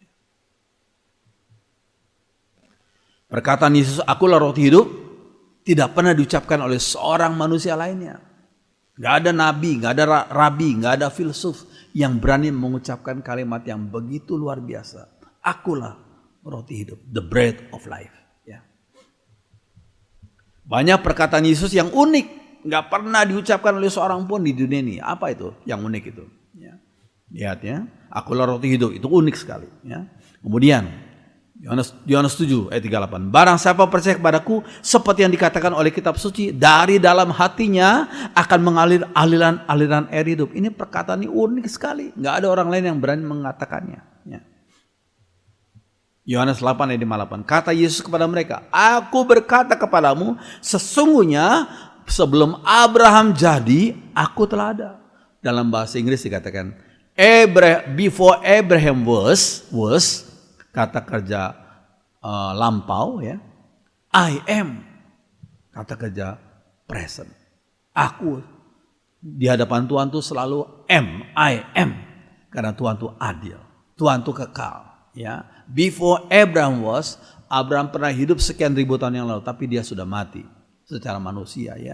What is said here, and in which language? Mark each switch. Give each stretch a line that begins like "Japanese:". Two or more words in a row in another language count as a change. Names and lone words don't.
Indonesian: Perkataan Yesus, akulah roti hidup, tidak pernah diucapkan oleh seorang manusia lainnya. Gak ada nabi, gak ada rabi, gak ada filsuf yang berani mengucapkan kalimat yang begitu luar biasa. Akulah roti hidup,
English: the bread of life.
Indonesian: Ya. Banyak perkataan Yesus yang unik, gak pernah diucapkan oleh seorang pun di dunia ini. Apa itu yang unik itu? Ya. Lihat ya, akulah roti hidup, itu unik sekali. Ya. Kemudian Yohanes 7 ayat 38. Barang siapa percaya kepadaku, seperti yang dikatakan oleh kitab suci, dari dalam hatinya akan mengalir aliran air hidup. Ini perkataan ini unik sekali. Nggak ada orang lain yang berani mengatakannya. Ya. Yohanes 8 ayat 58. Kata Yesus kepada mereka, aku berkata kepadamu, sesungguhnya sebelum Abraham jadi, aku telah ada. Dalam bahasa Inggris dikatakan,
English: before Abraham was
Indonesian: kata kerja lampau, ya.
English: I am,
Indonesian: kata kerja present. Aku di hadapan Tuhan itu selalu
English: I am,
Indonesian: karena Tuhan itu adil, Tuhan itu kekal. Ya.
English: Before Abraham was,
Indonesian: Abraham pernah hidup sekian ribu tahun yang lalu, tapi dia sudah mati secara manusia, ya.